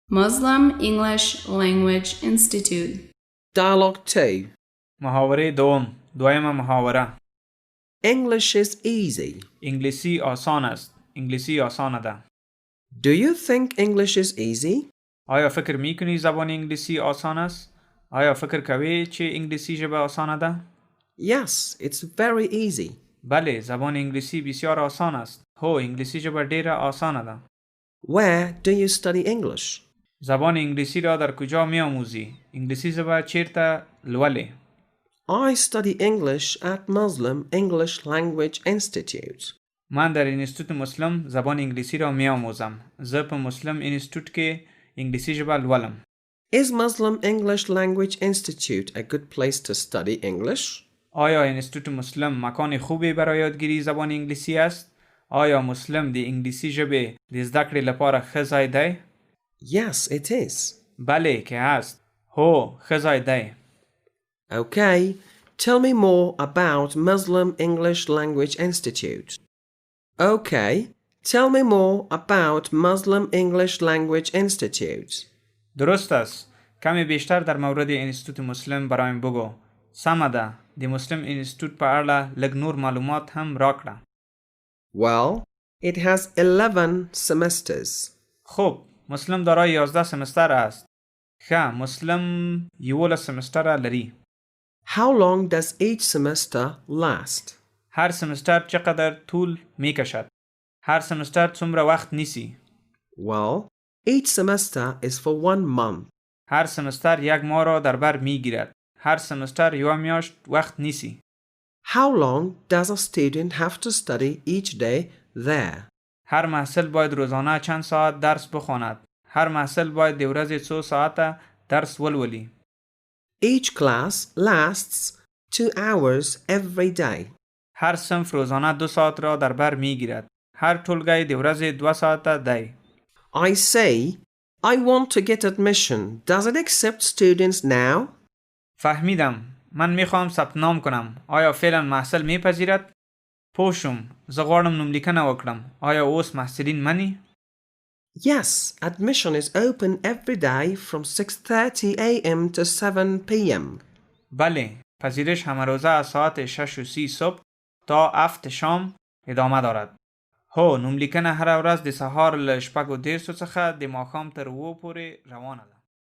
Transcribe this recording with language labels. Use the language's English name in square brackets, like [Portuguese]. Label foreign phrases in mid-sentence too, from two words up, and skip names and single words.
[English] Muslim English Language Institute. Dialogue 2. [Persian] محاوره دویم محاوره. [English] English is easy. [Persian] انگلیسی آسان است. [Pashto] انگلیسی آسانه ده. [English] Do you think English is easy? [Persian] آیا فکر میکنی زبان انگلیسی آسان است؟ [Pashto] آیا فکر کوی چه انگلیسی ژبه آسانه ده؟ [English] Yes, it's very easy. [Persian] بله، زبان انگلیسی بسیار آسان است. [Pashto] هو، انگلیسی ژبه ډیره آسانه ده. [English] Where do you study English? [Persian] زبان انگلیسی را در کجا میآموزی؟ [Pashto] انگلیسی ژبه چیرته لولې؟ [English] I study English at Muslim English Language Institute. [Persian] من در انستیتوت مسلم زبان انگلیسی را میآموزم. [Pashto] زه په مسلم انستیتوت کې انگلیسی ژبه لولم. [English] Is Muslim English Language Institute a good place to study English? [Persian] آیا انستیتوت مسلم مکان خوبی برای یادگیری زبان انگلیسی است؟ [Pashto] آیا مسلم د انگلیسی ژبه د زده کړې لپاره ښه ځای دی؟ [English] Yes, it is. [Persian] بله که است. [Pashto] هو، ښه ځای دی. [English] Okay, tell me more about Muslim English Language Institute. Okay, tell me more about Muslim English Language Institute. [Persian] درست است. کمی بیشتر در مورد انستیتوت مسلم برایم بگو. [Pashto] سمه ده. د مسلم انستیتوت په اړه لږ نور معلومات هم راکړه. [English] Well, it has 11 semesters. [Persian] خب، مسلم دارای 11 سمستر است. [Pashto] ښه، مسلم 11 سمستر لري. [English] How long does each semester last? [Persian] هر سمستر چقدر طول می کشد؟ [Pashto] هر سمستر څومره وقت نیسی؟ [English] Well, each semester is for 1 month. [Pashto] هر سمستر یک ماه را در بر می گیرد. هر سمستر یک میاشت وقت نیسی. [English] How long does a student have to study each day there? [Persian] هر محصل باید روزانه چند ساعت درس بخواند. [Pashto] هر محصل باید د ورځې څو ساعته درس ولولي. [English] Each class lasts 2 hours every day. [Persian] هر صنف روزانه 2 ساعت را در بر می گیرد. [Pashto] هر ټولګی د ورځې 2 ساعته دی. [English] I say, I want to get admission. Does it accept students now? [Persian] فهمیدم. من میخوام ثبت نام کنم. آیا فعلا محصل میپذیرد؟ پوشم. [Pashto] زه غواړم نوملیکنه وکړم. آیا اوس محصلین منی؟ [English] Yes, admission is open every day from 6:30 a.m. to 7 p.m. [Persian] بله. پذیرش همه روزه از ساعت 6:30 صبح تا 7 شام ادامه دارد. [Pashto] هو، نوملیکنه هر ورځ د سهار له 6:30 څخه د ماښام تر 2 پورې روانه ده.